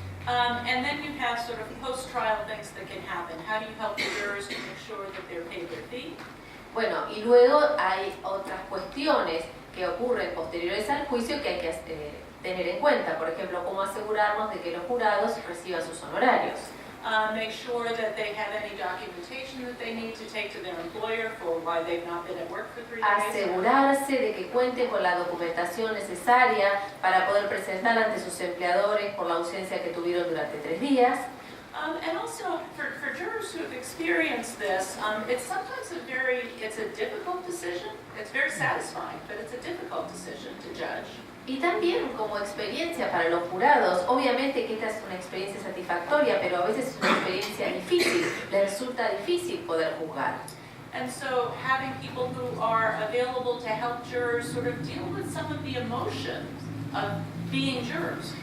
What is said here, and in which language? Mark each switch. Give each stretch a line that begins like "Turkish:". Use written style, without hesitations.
English: And then you have sort of post-trial things that can happen. How do you help the jurors to make sure that they're paid their fee?
Spanish: Bueno, y luego hay otras cuestiones que ocurren posteriores al juicio que hay que tener en cuenta. Por ejemplo, cómo asegurarnos de que los jurados reciban sus honorarios.
English: Make sure that they have any documentation that they need to take to their employer for why they've not been at work for 3 days.
Spanish: Asegurarse de que cuenten con la documentación necesaria para poder presentar ante sus empleadores por la ausencia que tuvieron durante 3 días.
English: And also, for jurors who have experienced this, it's sometimes it's a difficult decision. It's very satisfying, but it's a difficult decision to judge.
Spanish: Y también como experiencia para los jurados, obviamente que esta es una experiencia satisfactoria, pero a veces es una experiencia difícil, les resulta difícil poder juzgar.
English: And so having people who are available to help jurors sort of deal with some of the emotions of being jurors.